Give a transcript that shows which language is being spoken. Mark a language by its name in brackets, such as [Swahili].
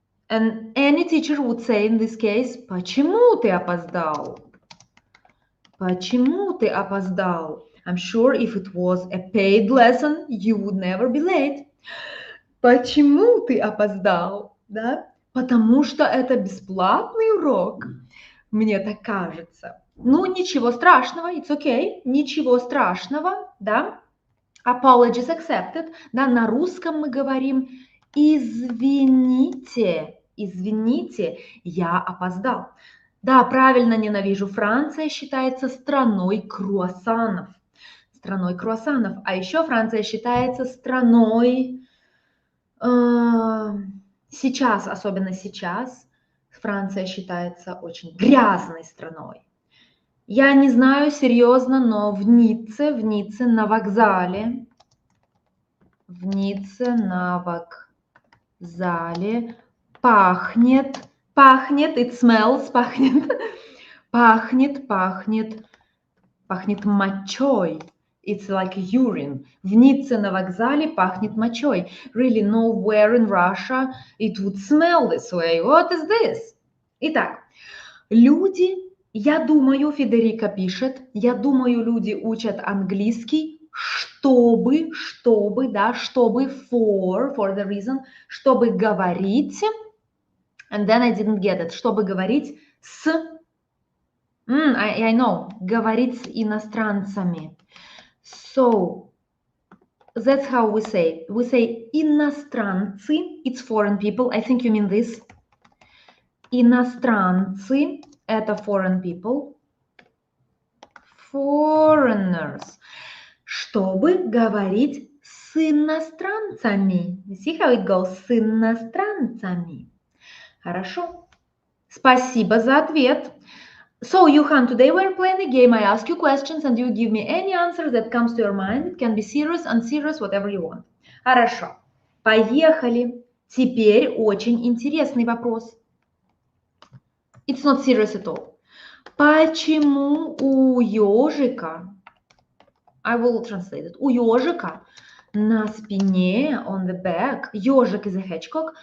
[English] And any teacher would say in this case, [Russian] почему ты опоздал? Почему ты опоздал? [English] I'm sure if it was a paid lesson, you would never be late. [Russian] Почему ты опоздал? Да? Потому что это бесплатный урок. Мне так кажется. Ну, ничего страшного, [English] it's okay, [Russian] ничего страшного, да. [English] Apologies accepted, [Russian] да, на русском мы говорим извините, я опоздал. Да, правильно, ненавижу. Франция считается страной круассанов. А еще Франция считается страной, сейчас, особенно сейчас, Франция считается очень грязной страной. Я не знаю серьезно, но в Ницце на вокзале, пахнет, [English] it smells, [Russian] пахнет мочой. [English] It's like urine. [Russian] В Ницце на вокзале пахнет мочой. [English] Really, nowhere in Russia it would smell this way. What is this? [Russian] Итак, люди, я думаю, Федерика пишет, я думаю, люди учат английский, чтобы, [English] for the reason, [Russian] чтобы говорить, [English] and then I didn't get it, [Russian] чтобы говорить с, [English] I know, [Russian] говорить с иностранцами. [English] So, that's how we say. We say иностранцы, it's foreign people. I think you mean this. [Russian] Иностранцы, это [English] foreign people. Foreigners. [Russian] Чтобы говорить с иностранцами. [English] You see how it goes? [Russian] С иностранцами. Хорошо. Спасибо за ответ. [English] So, Johan, today we're playing a game. I ask you questions and you give me any answer that comes to your mind. It can be serious, unserious, whatever you want. [Russian] Хорошо. Поехали. Теперь очень интересный вопрос. [English] It's not serious at all. [Russian] Почему у ежика, [English] I will translate it, [Russian] у ежика на спине, [English] on the back, ежик is a hedgehog.